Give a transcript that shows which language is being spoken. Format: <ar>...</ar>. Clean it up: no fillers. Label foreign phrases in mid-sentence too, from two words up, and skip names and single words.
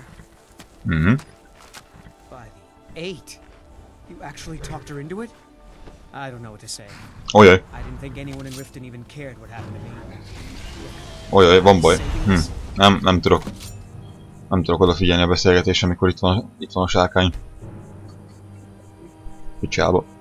<en>Mhm. By the 8. You actually talked her into it? I don't know what to say. Ojaj, I didn't think anyone in Riften even cared what happened to me.</en> <hu>ojaj, van baj. Nem tudok. Nem tudok odafigyelni a beszélgetésre, amikor itt van a sárkány. Picsába.</hu>